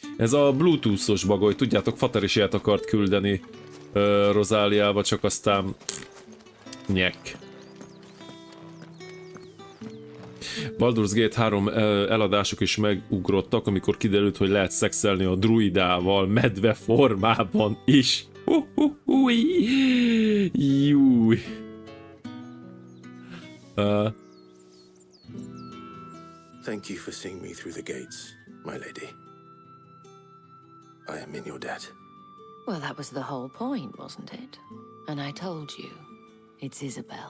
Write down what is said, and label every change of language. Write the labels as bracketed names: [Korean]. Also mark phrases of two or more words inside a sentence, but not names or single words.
[Hungarian] Ez a bluetooth-os bagoly, tudjátok, Fater is ilyet akart küldeni Rozáliába, csak aztán nyek. Baldur's Gate 3 eladások is megugrottak, amikor kiderült, hogy lehet szexelni a druidával medve formában is. Júj. [English] Thank you for seeing me through the gates, my lady. I am in your debt. Well, that was the whole point, wasn't it? And I told you, it's Isabel.